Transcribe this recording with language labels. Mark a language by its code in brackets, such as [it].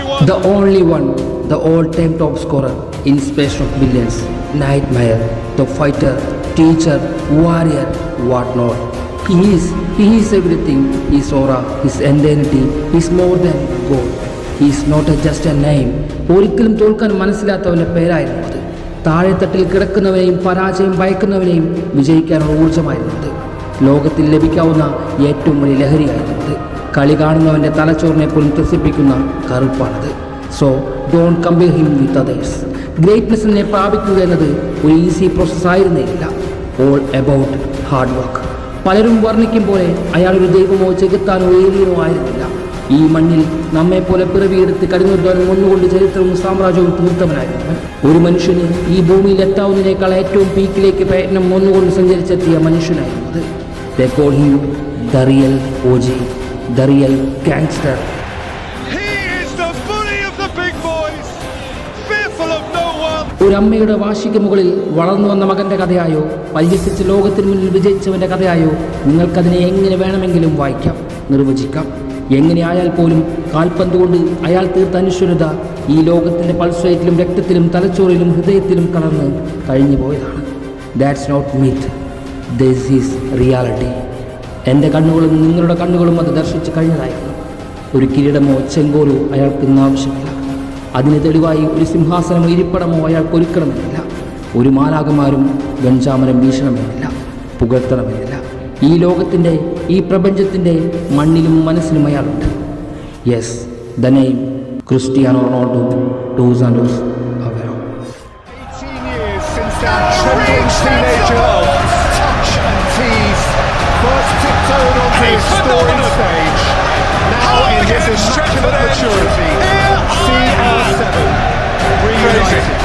[en] The only one, the all-time top scorer, inspiration of billions, nightmare, the fighter, teacher, warrior, whatnot. He is everything. His aura, his identity, is more than gold. He is not just a name. [ml] ഒരിക്കലും തോൽക്കാൻ മനസ്സിലാത്തവൻ്റെ പേരായിരുന്നു അത്. താഴെത്തട്ടിൽ കിടക്കുന്നവനെയും പരാജയം ഭയക്കുന്നവനെയും വിജയിക്കാനുള്ള ഊർജ്ജമായിരുന്നത്. ലോകത്തിൽ ലഭിക്കാവുന്ന ഏറ്റവും വലിയ ലഹരിയായിരുന്നത്. കളി കാണുന്നവൻ്റെ തലച്ചോറിനെ പോലും ത്രസിപ്പിക്കുന്ന കറുപ്പാണത്. [en] So don't compare him with others. [ml] ഗ്രേറ്റ്നെസ്സിനെ പ്രാപിക്കുക എന്നത് ഒരു ഈസി പ്രോസസ് ആയിരുന്നില്ല. [en] All about hard work. [ml] പലരും വർണ്ണിക്കും പോലെ അയാളൊരു ദൈവമോ ചെകുത്താനോ ഏലിയനോ ആയിരുന്നില്ല. ഈ മണ്ണിൽ നമ്മെപ്പോലെ പിറവിയെടുത്ത് കടിഞ്ഞുദ്ധാനം ഒന്നുകൊണ്ട് ചരിത്രവും സാമ്രാജ്യവും തീർത്തവനായിരുന്നു. ഒരു മനുഷ്യന് ഈ ഭൂമിയിൽ എത്താവുന്നതിനേക്കാൾ ഏറ്റവും പീക്കിലേക്ക് പ്രയത്നം ഒന്നുകൊണ്ട് സഞ്ചരിച്ചെത്തിയ മനുഷ്യനായിരുന്നത്. [en] They call him the real OG, the real gangster. He is the bully of the big boys, fearful of no one. [ml] ഒരു അമ്മയുടെ വാശിക്ക് മുകളിൽ വളർന്നു വന്ന മകൻ്റെ കഥയായോ പരിഹസിച്ച് ലോകത്തിന് മുന്നിൽ വിജയിച്ചവൻ്റെ കഥയായോ നിങ്ങൾക്കതിനെ എങ്ങനെ വേണമെങ്കിലും വായിക്കാം, നിർവചിക്കാം. എങ്ങനെയായാൽ പോലും കാൽപന്ത് കൊണ്ട് അയാൾ തീർത്ത അനശ്വരത ഈ ലോകത്തിൻ്റെ പൾസ് റേറ്റിലും രക്തത്തിലും തലച്ചോറിലും ഹൃദയത്തിലും കലർന്ന് കഴിഞ്ഞു പോയതാണ്. [en] That's not myth, this is reality. [ml] എൻ്റെ കണ്ണുകളും നിങ്ങളുടെ കണ്ണുകളും അത് ദർശിച്ച് കഴിഞ്ഞതായിരുന്നു. ഒരു കിരീടമോ ചെങ്കോലോ അയാൾക്ക് ഇന്ന് ആവശ്യമില്ല. അതിന് തെളിവായി ഒരു സിംഹാസനമോ ഇരിപ്പിടമോ അയാൾക്ക് ഒരുക്കണമെന്നില്ല. ഒരു മാലാകമാരും ഗഞ്ചാമരം വീശണമെന്നില്ല, പുകഴ്ത്തണമെന്നില്ല. ഈ ലോകത്തിൻ്റെ, ഈ പ്രപഞ്ചത്തിൻ്റെ മണ്ണിലും മനസ്സിലും അയാളുണ്ട്. [en] Yes, the name Cristiano Ronaldo dos Santos Aveiro. 18 years since that trembling teenager touch and tease first tiptoed onto the scoring stage. Now in his immaculate maturity, CR7 reunited.